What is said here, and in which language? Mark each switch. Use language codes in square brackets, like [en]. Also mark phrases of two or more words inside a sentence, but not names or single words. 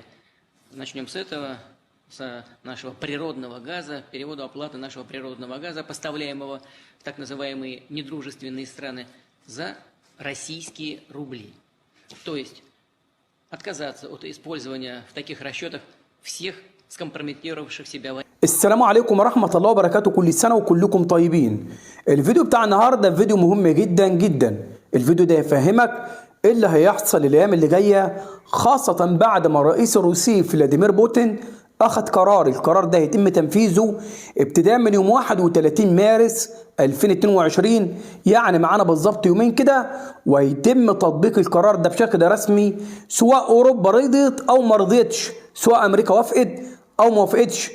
[ru] Начнем с этого, с нашего природного газа, переводу оплаты нашего природного газа, поставляемого в так называемые недружественные страны, за российские рубли. То есть отказаться от использования в таких расчетах всех скомпрометировавших себя. [ar] السلام عليكم ورحمة الله وبركاته. كل سنة وكلكم طيبين. الفيديو بتاع النهاردة فيديو مهم جدا جدا. الفيديو ده يفهمك ايه اللي هيحصل الايام اللي جاية، خاصة بعد ما الرئيس الروسي فلاديمير بوتين اخذ القرار ده يتم تنفيذه ابتداء من يوم 31 مارس 2022، يعني معانا بالظبط يومين كده، ويتم تطبيق القرار ده بشكل رسمي، سواء اوروبا رضيت او ما رضيتش، سواء امريكا وافقت او ما وافقتش.